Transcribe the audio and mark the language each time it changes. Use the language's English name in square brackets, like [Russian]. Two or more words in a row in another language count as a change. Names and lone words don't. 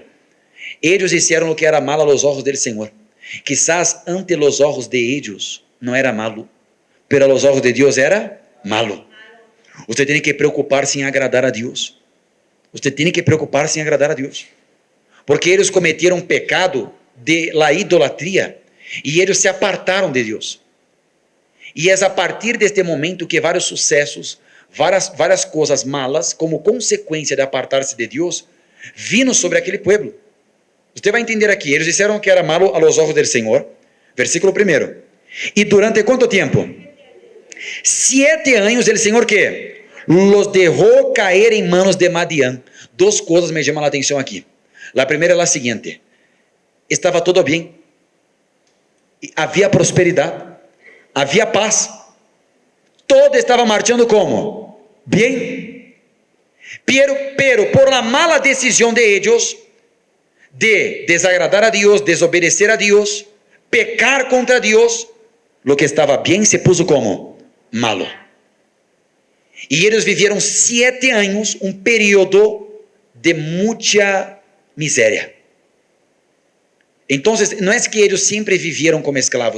[Spanish] Ellos hicieron lo que era malo a los ojos del Señor. Quizás ante los ojos de ellos no era malo, pero a los ojos de Dios era malo. Usted tiene que preocuparse en agradar a Dios. Usted tiene que preocuparse en agradar a Dios. Porque ellos cometieron pecado de la idolatría y ellos se apartaron de Dios. [Portuguese] E é a partir deste momento que vários sucessos, várias coisas malas, como consequência de apartar-se de Deus, vino sobre aquele povo. Você vai entender aqui, eles disseram que era [Spanish] malo a los ojos del [Portuguese] Senhor. Versículo 1. E durante quanto tempo? 7 anos, [Spanish] el Senhor que los dejó caer em manos de Madián. [Portuguese] Duas coisas me chamam a atenção aqui. A primeira é a seguinte: estava tudo bem, havia prosperidade, havia paz, todo estava marchando como? Bem. [Spanish] Pero por la mala [Portuguese] decisão [Spanish] de ellos, [Portuguese] de desagradar a Deus, desobedecer a Deus, pecar contra Deus, [Spanish] lo que [Portuguese] estava bem [Spanish] se puso como? Malo. [Portuguese] E eles viveram 7 anos, um período de muita miséria. Então, não é que eles sempre viveram como escravos.